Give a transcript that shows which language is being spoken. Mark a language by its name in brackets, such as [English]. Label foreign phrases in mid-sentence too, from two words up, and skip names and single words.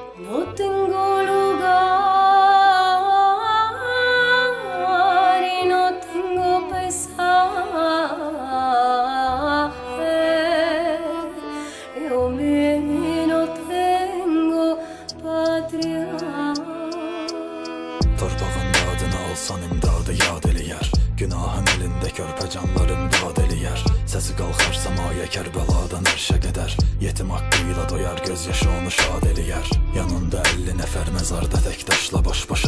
[Spanish] No tengo lugar y no tengo paisaje. Yo no tengo patria. [Azerbaijani] Torpağında adını alsan imdadı yad eləyər. Günahın elində körpə canlarım dad eləyər. Səsi qalxar səmaya Kərbaladan ərşə qədər. Yetim haqqıyla doyar gözyaşı onu şad eləyər. Yanında 50 nəfər məzarda tək daşla baş-başa.